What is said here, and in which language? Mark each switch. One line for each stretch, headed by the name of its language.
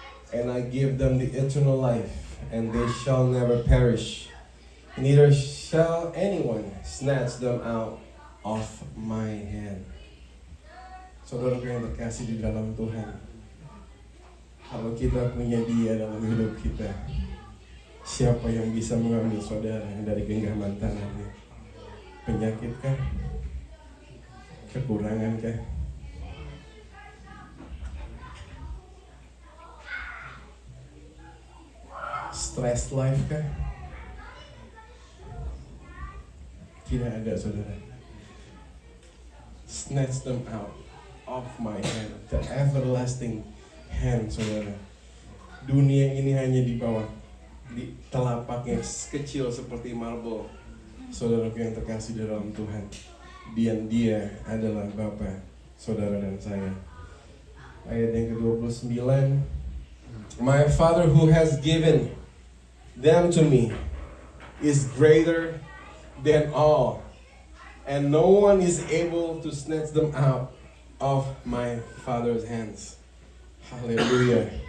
English: And I give them the eternal life, and they shall never perish. Neither shall anyone snatch them out of my hand.
Indonesian: Saudara yang terkasih di dalam Tuhan, kalau kita punya Dia dalam hidup kita, siapa yang bisa mengambil saudara dari genggaman tangannya? Penyakit kah? Kekurangan kah?
English: Stress life
Indonesian: kah? Tidak ada, saudara.
English: Snatch them out of my hand, the everlasting hand, saudara.
Indonesian: Dunia ini hanya di bawah, di telapaknya kecil seperti marble. Saudaraku yang terkasih dalam Tuhan, dan Dia adalah Bapa, saudara dan saya. Ayat yang ke-29.
English: My Father who has given them to me is greater than all, and no one is able to snatch them out of my Father's hands. Haleluya.